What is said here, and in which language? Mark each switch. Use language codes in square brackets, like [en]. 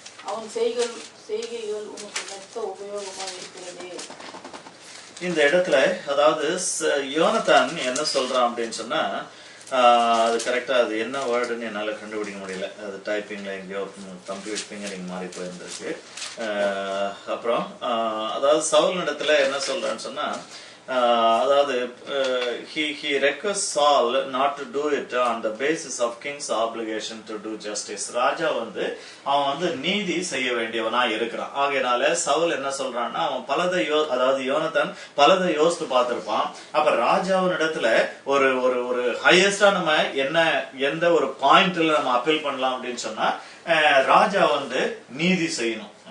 [ta] அவன் செய்கைகள் உனக்கு மெத்த உபயோகமா இருக்கிறதே. இந்த இடத்துல அதாவது யோனத்தான் என்ன சொல்றான் அப்படின்னு சொன்னா, அது கரெக்டா அது என்ன வேர்டுன்னு என்னால கண்டுபிடிக்க முடியல. அது டைப்பிங்ல எங்கேயோ கம்ப்யூட்டர் ஃபிங்கரிங் மாதிரி போயிருந்திருக்கு. அப்புறம் அதாவது சவுல் இடத்துல என்ன சொல்றான்னு சொன்னா, அதாவது [en] he requests Saul not to do it on the basis of king's obligation to do justice. [ta] ராஜா அவன் நீதி செய்ய வேண்டியவனா இருக்கிறான். ஆகையினால சவுல் என்ன சொல்றான்னா, அவன் அதாவது யோனத்தான் பலதை யோசித்து பார்த்திருப்பான். அப்ப ராஜாவின் இடத்துல ஒரு ஒரு ஒரு ஹையஸ்டா நம்ம எந்த ஒரு பாயிண்ட்ல நம்ம அப்பீல் பண்ணலாம் அப்படின்னு சொன்னா, ராஜா நீதி செய்யணும்.